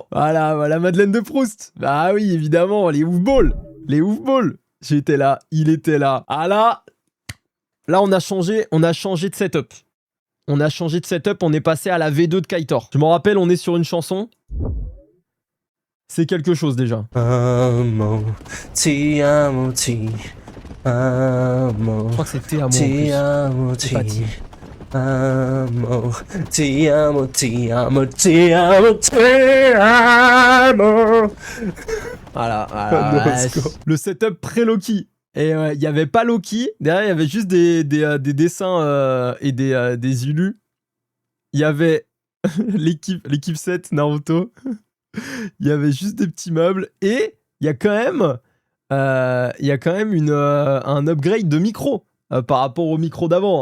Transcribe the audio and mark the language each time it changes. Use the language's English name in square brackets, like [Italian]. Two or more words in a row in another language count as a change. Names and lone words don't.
[French] Voilà, Madeleine de Proust. Bah oui, évidemment, les Oofballs. J'étais là, il était là. Ah là, on a changé de setup. On est passé à la V2 de Kaitor. Je m'en rappelle, on est sur une chanson. C'est quelque chose déjà. [Italian] Amo, ti amo, ti amo. [French] Je crois que c'est T à moi. [Italian] Ti amo, ti amo, ti amo, ti amo, ti amo, ti amo. [French] Voilà. Le setup pré-Loki. Et il y avait pas Loki. Derrière, il y avait juste des dessins et des illus. Il y avait l'équipe 7 Naruto. Il y avait juste des petits meubles. Et il y a quand même, un upgrade de micro par rapport au micro d'avant.